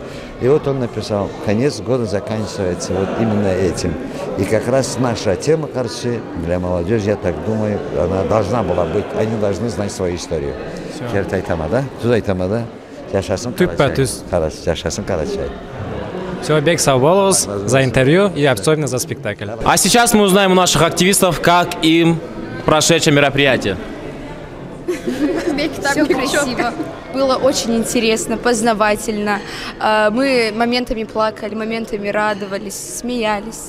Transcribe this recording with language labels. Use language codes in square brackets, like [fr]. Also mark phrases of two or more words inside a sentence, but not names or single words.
[ru] И вот он написал, конец года заканчивается вот именно этим. И как раз наша тема, короче, для молодежи, я так думаю, она должна была быть, они должны знать свою историю. [krc] Кертайтама, да? Тузайтама, да? Yaşasın Karacay. Yaşasın Karacay. [ru] Все, [krc] бек сау болыңыз [ru] за интервью и особенно за спектакль. А сейчас мы узнаем у наших активистов, как им прошедшее мероприятие. Все красиво. Было очень интересно, познавательно. Мы моментами плакали, моментами радовались, смеялись.